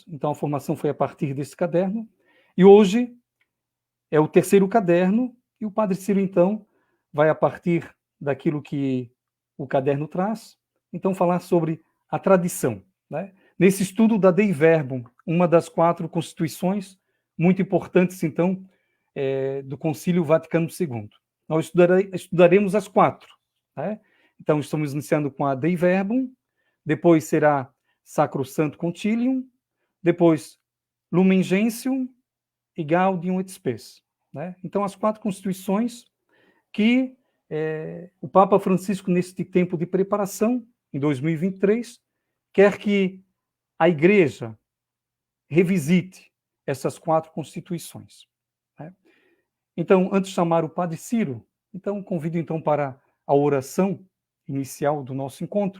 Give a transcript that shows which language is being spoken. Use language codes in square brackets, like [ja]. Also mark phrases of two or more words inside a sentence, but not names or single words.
[pt] Então, a formação foi a partir desse caderno. E hoje é o terceiro caderno, e o Padre Ciro, então, vai, a partir daquilo que o caderno traz, então, falar sobre a tradição, né? Nesse estudo da Dei Verbum, uma das 4 constituições muito importantes, então, do Concílio Vaticano II. Nós estudaremos as 4, né? Então, estamos iniciando com a Dei Verbum, depois será Sacrosanto Concilium, depois Lumen Gentium e Gaudium et Spes, né? Então, as 4 constituições que o Papa Francisco, neste tempo de preparação, em 2023, quer que a Igreja revisite essas 4 constituições, né? Então, antes de chamar o Padre Ciro, então convido então para a oração inicial do nosso encontro.